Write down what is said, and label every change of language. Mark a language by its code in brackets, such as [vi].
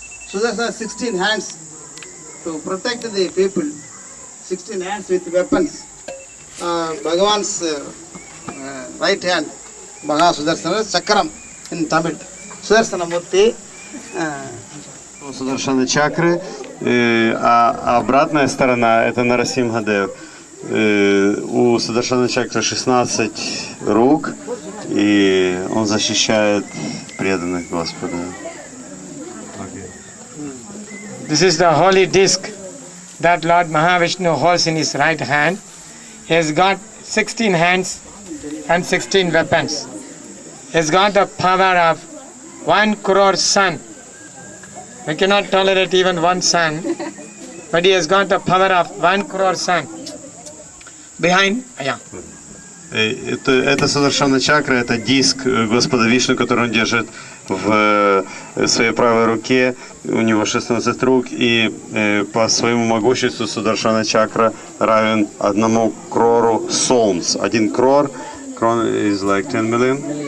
[en] Sudarsana 16 hands to protect the people, 16 hands with weapons. Bhagavan's right hand, Bhagavan Sudarsana, Chakram in Tamil. Sudarsana Murti. [ru] Сударшана чакры, а обратная сторона это Нарасимхадев. У Сударшана чакры 16 рук, и он защищает преданных Господа. [en] This is the holy disc that Lord Mahavishnu holds in his right hand. He has got 16 hands and 16 weapons. He has got the power of 1 crore sun. We cannot tolerate even one sun, but he has got the power of 1 crore sun. Behind, yeah. [ru] Это Сударшана чакра, это диск Господа Вишну, который он держит в своей правой руке. У него 16 рук, и по своему могуществу Сударшана чакра равен 1 крору солнц. [en] 1 крор is like 10 million.